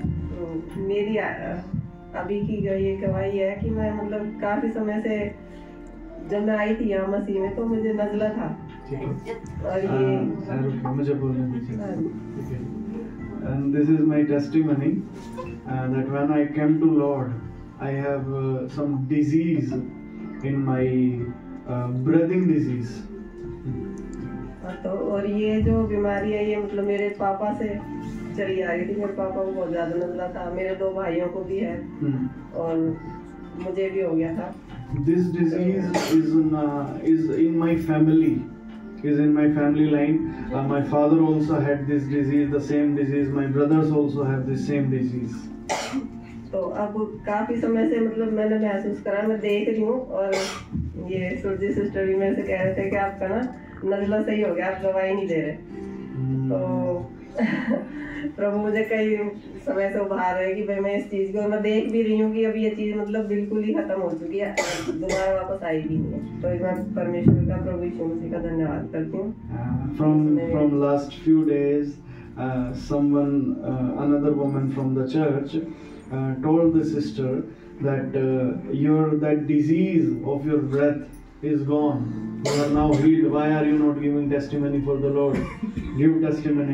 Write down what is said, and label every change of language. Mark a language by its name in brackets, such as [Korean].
[Hindi] तो मेरी अभी की ये गवाही है कि मैं मतलब काफी समय से जब मैं आई थी यहाँ मसीह में तो मुझे नजला था। ठीक है, और ये मुझे बोलने दीजिए। ठीक है, [English] and this is my testimony that when I came to Lord, I have some disease in my breathing disease. [Hindi] तो और ये जो बीमारी है ये मतलब मेरे पापा से चली आ रही थी। मेरे पापा को बहुत ज्यादा नजला था, मेरे 2 भाइयों को भी है और मुझे भी हो गया था। [English] This disease is in my family. Is in my family line. My father also had this disease, the same disease. My brothers also have the same disease. [Hindi] तो अब काफी समय से मतलब मैंने महसूस करा, मैं देख रही हूँ और ये सुरजी सिस्टर भी मेरे से कह रहे थे कि आपका ना नजला सही हो गया, आप दवाई नहीं दे रहे। तो प्रभु मुझे कई समय से उभार रहे कि भाई मैं इस चीज को मैं देख भी रही हूँ कि अब ये चीज मतलब बिल्कुल ही खत्म हो चुकी है, दोबारा वापस आई भी नहीं है। तो मैं परमेश्वर का, प्रभु यीशु मसीह का धन्यवाद करती हूँ। [English] From last few days, someone, another woman from the church, told the sister that that disease of your breath is gone. You are now healed. Why are you not giving testimony for the Lord? Give testimony.